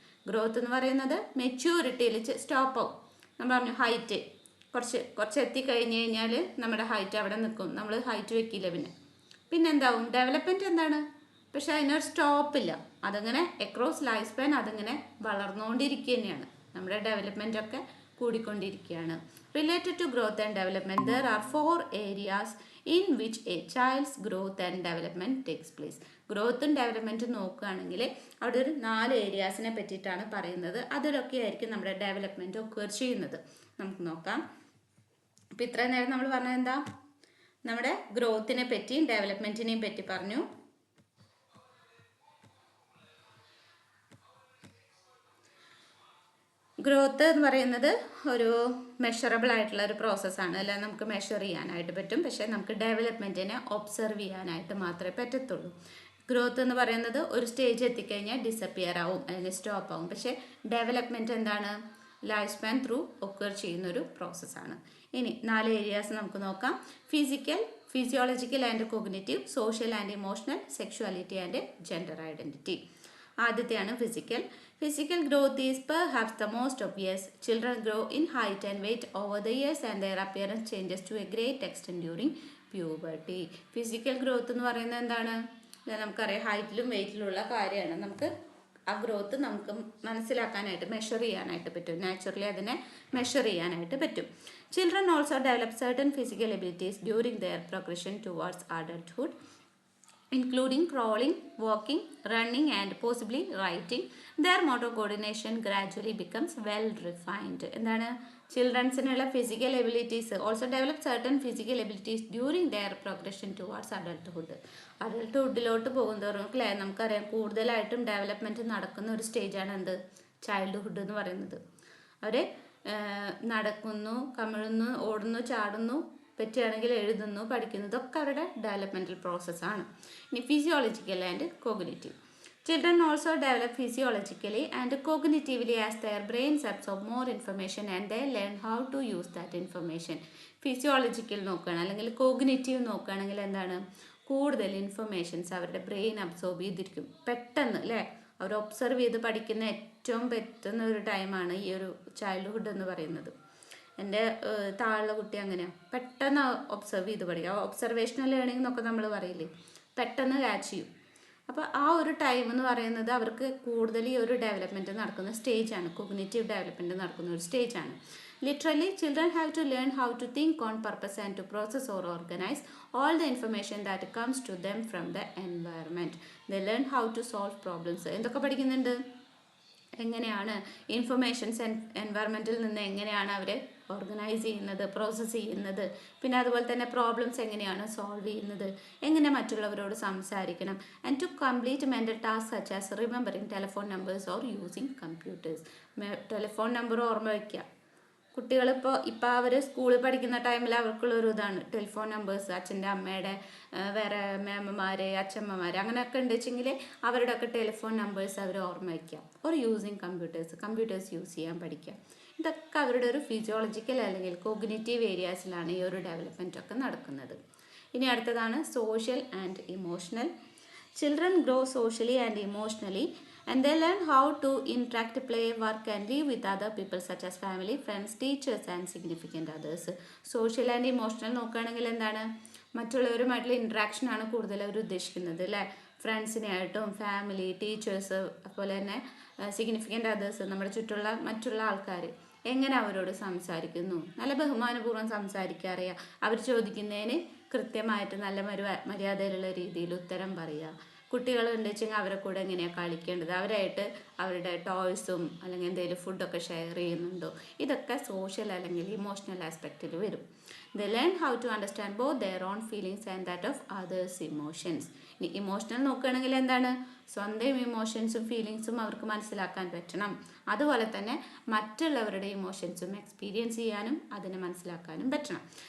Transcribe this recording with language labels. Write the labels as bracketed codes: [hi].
[ml] Growth എന്ന് പറയുന്നത് മെച്യൂരിറ്റിയിൽ stop ആവും. നമ്മൾ പറഞ്ഞു ഹൈറ്റ് കുറച്ച് എത്തിക്കഴിഞ്ഞ് കഴിഞ്ഞാൽ നമ്മുടെ ഹൈറ്റ് അവിടെ നിൽക്കും, നമ്മൾ ഹൈറ്റ് വെക്കില്ല. പിന്നെ എന്താവും? ഡെവലപ്മെൻറ്റ് എന്താണ്? പക്ഷെ അതിനൊരു സ്റ്റോപ്പില്ല, അതങ്ങനെ അക്രോസ് ലൈഫ് സ്പാൻ അതിങ്ങനെ വളർന്നുകൊണ്ടിരിക്കുക തന്നെയാണ്. നമ്മുടെ ഡെവലപ്മെൻ്റ് ഒക്കെ കൂടിക്കൊണ്ടിരിക്കുകയാണ്. [en] Related to growth and development there are 4 areas in which a child's growth and development takes place. [ml] ഗ്രോത്തും ഡെവലപ്മെൻറ്റും നോക്കുകയാണെങ്കിൽ അവിടെ ഒരു 4 ഏരിയാസിനെ പറ്റിയിട്ടാണ് പറയുന്നത്. അതിലൊക്കെ ആയിരിക്കും നമ്മുടെ ഡെവലപ്മെൻറ്റ് ഒക്കർ ചെയ്യുന്നത്. നമുക്ക് നോക്കാം. അപ്പോൾ ഇത്രയും നേരം നമ്മൾ പറഞ്ഞത് എന്താ? നമ്മുടെ ഗ്രോത്തിനെ പറ്റിയും ഡെവലപ്മെൻറ്റിനെയും പറ്റി പറഞ്ഞു. ഗ്രോത്ത് എന്ന് പറയുന്നത് ഒരു മെഷറബിൾ ആയിട്ടുള്ള ഒരു പ്രോസസ്സാണ്, അല്ല നമുക്ക് മെഷർ ചെയ്യാനായിട്ട് പറ്റും. പക്ഷേ നമുക്ക് ഡെവലപ്മെൻറ്റിനെ ഒബ്സർവ് ചെയ്യാനായിട്ട് മാത്രമേ പറ്റത്തുള്ളൂ. ഗ്രോത്ത് എന്ന് പറയുന്നത് ഒരു സ്റ്റേജ് എത്തിക്കഴിഞ്ഞാൽ ഡിസപ്പിയർ ആവും, അല്ലെങ്കിൽ സ്റ്റോപ്പ് ആവും. പക്ഷേ ഡെവലപ്മെൻറ്റ് എന്താണ്? ലൈഫ് സ്പാൻ ത്രൂ ഒക്കർ ചെയ്യുന്നൊരു പ്രോസസ്സാണ്. ഇനി 4 ഏരിയാസ് നമുക്ക് നോക്കാം. [en] Physiological and cognitive, social and emotional, sexuality and gender identity. [ml] ആദ്യത്തെയാണ് physical. [en] Physical growth is perhaps the most obvious. Children grow in height and weight over the years and their appearance changes to a great extent during puberty. [ml] Physical growth എന്ന് പറയുന്നത് എന്താണ്? നമുക്കറിയാം, ഹൈറ്റിലും വെയ്റ്റിലുള്ള കാര്യമാണ്. നമുക്ക് ആ growth നമുക്ക് മനസ്സിലാക്കാനായിട്ട്, measure ചെയ്യാനായിട്ട് പറ്റും. നാച്ചുറലി അതിനെ മെഷർ ചെയ്യാനായിട്ട് പറ്റും. [en] Children also develop certain physical abilities during their progression towards adulthood, including crawling, walking, running and possibly writing. Their motor coordination gradually becomes well refined. [ml] എന്താണ്? [en] ചിൽഡ്രൻസിനുള്ള physical abilities also develop certain physical abilities during their progression towards adulthood. [ml] അഡൾട്ട്ഹുഡിലോട്ട് പോകുന്നവരും അല്ലേ, നമുക്കറിയാം കൂടുതലായിട്ടും development നടക്കുന്ന ഒരു സ്റ്റേജാണ് എന്ത്? Childhood എന്ന് പറയുന്നത്. അവർ നടക്കുന്നു, കമിഴുന്നു, ഓടുന്നു, ചാടുന്നു, പറ്റുകയാണെങ്കിൽ എഴുതുന്നു, പഠിക്കുന്നു, ഇതൊക്കെ അവരുടെ ഡെവലപ്മെൻറ്റൽ പ്രോസസ്സാണ്. ഇനി physiological and cognitive. [en] Children also develop physiologically and cognitively as their brains absorb more information and they learn how to use that information. [ml] Physiological നോക്കുകയാണ് അല്ലെങ്കിൽ കോഗ്നിറ്റീവ് നോക്കുകയാണെങ്കിൽ എന്താണ്? കൂടുതൽ ഇൻഫർമേഷൻസ് അവരുടെ ബ്രെയിൻ അബ്സോർബ് ചെയ്തിരിക്കും പെട്ടെന്ന് അല്ലേ. അവർ ഒബ്സർവ് ചെയ്ത് പഠിക്കുന്ന ഏറ്റവും പറ്റുന്ന ഒരു ടൈമാണ് ഈ ഒരു ചൈൽഡ്ഹുഡ് എന്ന് പറയുന്നത്. എൻ്റെ താഴെ കുട്ടി അങ്ങനെയാണ്, പെട്ടെന്ന് ഒബ്സർവ് ചെയ്ത് പഠിക്കുക. ഒബ്സർവേഷണൽ ലേണിംഗ് എന്നൊക്കെ നമ്മൾ പറയില്ലേ, പെട്ടെന്ന് ക്യാച്ച് ചെയ്യും. അപ്പോൾ ആ ഒരു ടൈം എന്ന് പറയുന്നത് അവർക്ക് കൂടുതൽ ഈ ഒരു ഡെവലപ്മെൻറ്റ് നടക്കുന്ന സ്റ്റേജാണ്, കോഗ്നിറ്റീവ് ഡെവലപ്മെൻറ്റ് നടക്കുന്ന ഒരു സ്റ്റേജാണ്. [en] Literally, children have to learn how to think on purpose and to process or organize all the information that comes to them from the environment. They learn how to solve problems. [ml] എന്തൊക്കെ പഠിക്കുന്നുണ്ട്? എങ്ങനെയാണ് informations എൻവയറമെൻറ്റിൽ നിന്ന് എങ്ങനെയാണ് അവർ organise ചെയ്യുന്നത്, process ചെയ്യുന്നത്, പിന്നെ അതുപോലെ തന്നെ പ്രോബ്ലംസ് എങ്ങനെയാണ് സോൾവ് ചെയ്യുന്നത്, എങ്ങനെ മറ്റുള്ളവരോട് സംസാരിക്കണം, [en] And to complete mental task such as remembering telephone numbers or using computers. [ml] Telephone number ഓർമ്മ വയ്ക്കുക. കുട്ടികളിപ്പോൾ അവർ സ്കൂളിൽ പഠിക്കുന്ന ടൈമിൽ അവർക്കുള്ളൊരു ഇതാണ് ടെലിഫോൺ നമ്പേഴ്സ്, അച്ഛൻ്റെ അമ്മയുടെ വേറെ മേമ്മമാർ അച്ഛമ്മമാർ അങ്ങനെയൊക്കെ ഉണ്ട് വെച്ചെങ്കിൽ അവരുടെയൊക്കെ ടെലിഫോൺ നമ്പേഴ്സ് അവർ ഓർമ്മ വയ്ക്കുക. [en] or using computers [ml] യൂസ് ചെയ്യാൻ പഠിക്കുക. ഇതൊക്കെ അവരുടെ ഒരു ഫിസിയോളജിക്കൽ അല്ലെങ്കിൽ കോഗ്നിറ്റീവ് ഏരിയാസിലാണ് ഈ ഒരു ഡെവലപ്മെൻ്റ് ഒക്കെ നടക്കുന്നത്. ഇനി അടുത്തതാണ് social and emotional. [en] Children grow socially and emotionally and they learn how to interact, play, work and live with other people such as family, friends, teachers and significant others. [ml] Social and emotional നോക്കുകയാണെങ്കിൽ എന്താണ്, മറ്റുള്ളവരുമായിട്ടുള്ള ഇൻട്രാക്ഷനാണ് കൂടുതൽ അവർ ഉദ്ദേശിക്കുന്നത് അല്ലേ. ഫ്രണ്ട്സിനായിട്ടും family, teachers, അതുപോലെ തന്നെ significant others, നമ്മുടെ ചുറ്റുള്ള മറ്റുള്ള ആൾക്കാർ എങ്ങനെ അവരോട് സംസാരിക്കുന്നു, നല്ല ബഹുമാനപൂർവ്വം സംസാരിക്കാറിയ, അവർ ചോദിക്കുന്നതിന് കൃത്യമായിട്ട് നല്ല മര്യാദയിലുള്ള രീതിയിൽ ഉത്തരം പറയുക. കുട്ടികളുണ്ട് വെച്ചെങ്കിൽ അവരെ കൂടെ എങ്ങനെയാണ് കളിക്കേണ്ടത്, അവരായിട്ട് അവരുടെ ടോയ്സും അല്ലെങ്കിൽ എന്തെങ്കിലും ഫുഡൊക്കെ ഷെയർ ചെയ്യുന്നുണ്ടോ, ഇതൊക്കെ സോഷ്യൽ അല്ലെങ്കിൽ ഇമോഷണൽ ആസ്പെക്റ്റിൽ വരും. [en] They learn how to understand both their own feelings and that of others' emotions. [ml] ഇനി ഇമോഷണൽ നോക്കുകയാണെങ്കിൽ എന്താണ്, സ്വന്തം ഇമോഷൻസും ഫീലിങ്സും അവർക്ക് മനസ്സിലാക്കാൻ പറ്റണം. അതുപോലെ തന്നെ മറ്റുള്ളവരുടെ ഇമോഷൻസും എക്സ്പീരിയൻസ് ചെയ്യാനും അതിനെ മനസ്സിലാക്കാനും പറ്റണം.